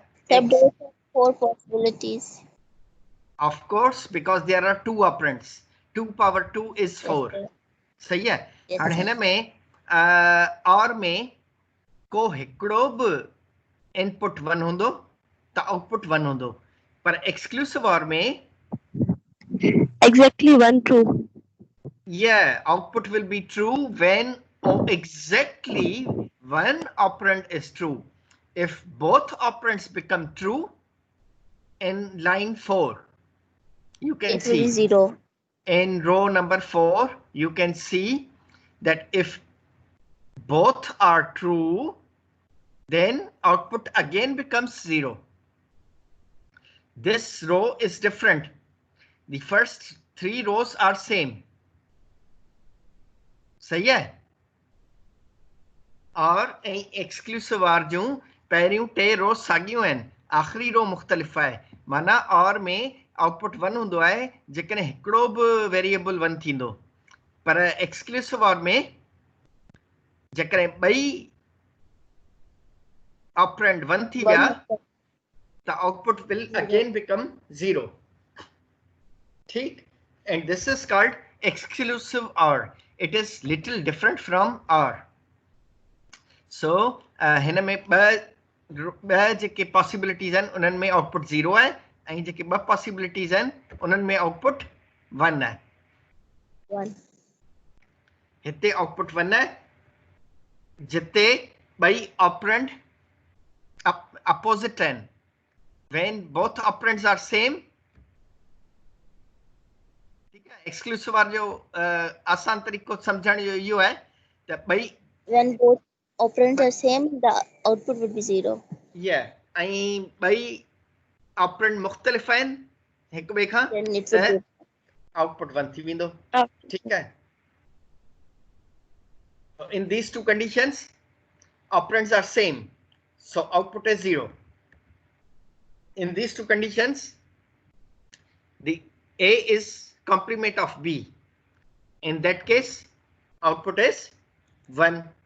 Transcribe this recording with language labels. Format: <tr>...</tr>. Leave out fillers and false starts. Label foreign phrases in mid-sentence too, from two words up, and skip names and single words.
<en>Except those are 4 possibilities. of course because there are 2 operands 2 power 2 is 4 Yes,</en> <ur>صحیح ہے</ur> <en>Yes,</en> <sd>हाणे</sd> <en>sir.</en> <sd>हिन में और में को हिकिड़ो बि इनपुट 1 हूंदो त आउटपुट 1 हूंदो पर</sd> <en>exclusive OR</en> <sd>में</sd> <en>Exactly one true. yeah output will be true when exactly one operand is true if both operands become true in line 4 you can It will be see 0. in row number 4 you can see that if both are true then output again becomes 0 this row is different the first 3 rows are same</en> <ur>صحیح ہے</ur> <sd>और</sd> <en>exclusive OR</en> <sd>जूं पहिरियों 2 रो साॻियूं आहिनि आख़िरी रो मुख़्तलिफ़ आहे माना और में आउटपुट 1 हूंदो आहे जेकॾहिं हिकिड़ो बि वेरिएबल 1 थींदो पर</sd> <en>exclusive OR</en> <sd>में जेकॾहिं ॿई ऑपरेंड 1 थी विया त</sd> <en>output will again become 0</en> <sd>ठीक</sd> <en>and this is called exclusive OR it is little different from OR so</en> <sd>हिन में ॿ जेके पॉसिबिलिटीज़ आहिनि उन्हनि में आउटपुट 0 आहे ऐं जेके ॿ पॉसिबिलिटीज़ आहिनि उन्हनि में आउटपुट 1 आहे 1. हिते आउटपुट 1 आहे जिते ॿई ऑपरेंड अपोजिट आहिनि</sd> <en>when both operands are same</en> <ur>ٹھیک ہے</ur> <en>exclusive OR</en> <sd>जो आसान तरीक़ो सम्झण जो इहो आहे त ॿई</sd> <en>When both operands are same, the output would be 0.</en> <sd>ऐं ॿई ऑपरेंड मुख़्तलिफ़ आहिनि हिक ॿिए खां</sd> <en>Then it would</en> <sd>त</sd> <en>be</en> <sd>आउटपुट 1 थी वेंदो</sd> <ur>ٹھیک ہے</ur> <en>in these two conditions operands are same so output is 0 in these two conditions the A is complement of B in that case output is 1</en>